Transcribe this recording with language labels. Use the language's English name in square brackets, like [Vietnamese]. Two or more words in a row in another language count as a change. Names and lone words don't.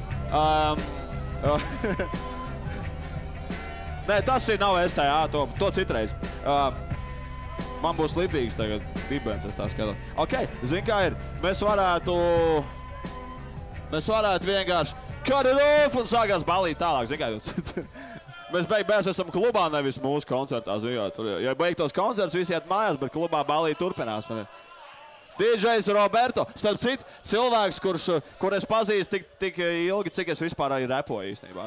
[Latvian] Nē, tas nav STA, to citreiz. Man būs lipīgs tagad dibens, es tā skatos. Ok, zin kā ir, mēs varētu vienkārši [English] cut it off [Latvian] un sākās balīt tālāk, zin kā jūs. Mēs beigās esam klubā, nevis mūsu koncertā, zin kā. Ja beigtos koncerts, visi iet mājās, bet klubā balīt turpinās. DJs Roberto, starp citu, cilvēks, kur es pazīstu tik ilgi, cik es vispār arī repoju īstenībā.